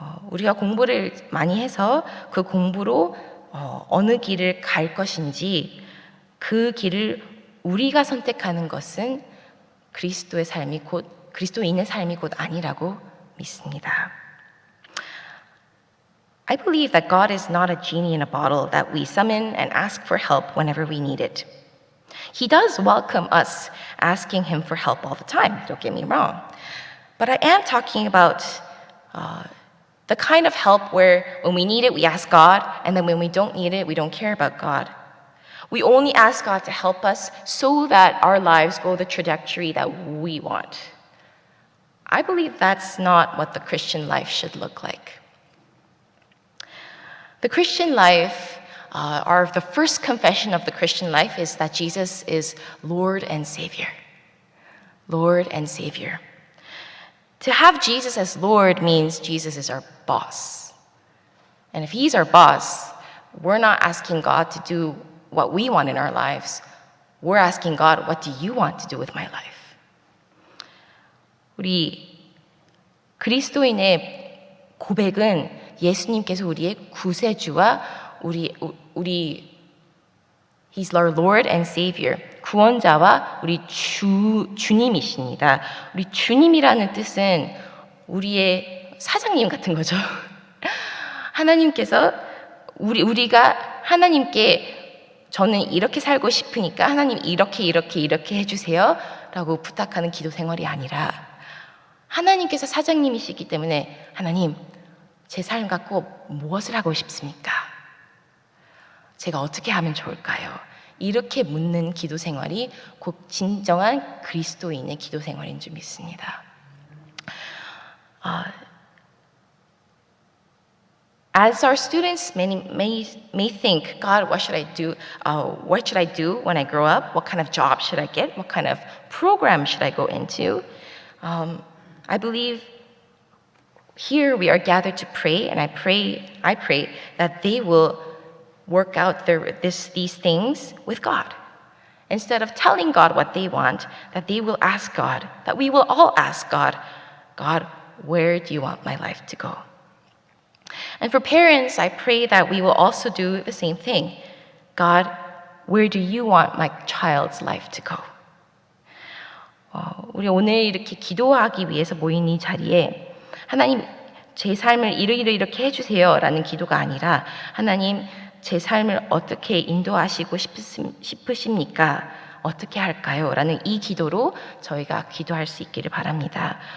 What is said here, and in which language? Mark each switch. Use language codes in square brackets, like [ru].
[ko] 우리가 공부를 많이 해서 그 공부로 어느 길을 갈 것인지 그 길을 우리가 선택하는 것은 그리스도인의 삶이 곧 아니라고 믿습니다. [en] I believe that God is not a genie in a bottle that we summon and ask for help whenever we need it. He does welcome us asking Him for help all the time, don't get me wrong. But I am talking about the kind of help where when we need it, we ask God, and then when we don't need it, we don't care about God. We only ask God to help us so that our lives go the trajectory that we want. I believe that's not what the Christian life should look like. The Christian life, or the first confession of the Christian life is that Jesus is Lord and Savior. Lord and Savior. To have Jesus as Lord means Jesus is our boss. And if He's our boss, we're not asking God to do what we want in our lives. We're asking God, what do you want to do with my life? [ko] 우리 그리스도인의 고백은 예수님께서 우리의 구세주와 [en] He's our Lord and Savior. [ko] 구원자와 우리 주님이십니다. 우리 주님이라는 뜻은 우리의 사장님 같은 거죠. 하나님께서 우리가 하나님께 저는 이렇게 살고 싶으니까 하나님 이렇게 해주세요 라고 부탁하는 기도 생활이 아니라 하나님께서 사장님이시기 때문에 하나님 제 삶 갖고 무엇을 하고 싶습니까? 제가 어떻게 하면 좋을까요? 이렇게 묻는 기도 생활이 곧 진정한 그리스도인의 기도 생활인 줄 믿습니다. [en] As our students may think, God, what should I do? What should I do when I grow up? What kind of job should I get? What kind of program should I go into? I believe here we are gathered to pray, and I pray that they will work out these things with God. Instead of telling God what they want, that they will ask God, that we will all ask God, God, where do you want my life to go? And for parents, I pray that we will also do the same thing. God, where do you want my child's life to go? [ko] 우리 오늘 이렇게 기도하기 위해서 모인 이 자리에 하나님 제 삶을 이렇게 해주세요 라는 기도가 아니라 하나님 제 삶을 어떻게 인도하시고 싶으십니까? 어떻게 할까요? 라는 이 기도로 저희가 기도할 수 있기를 바랍니다.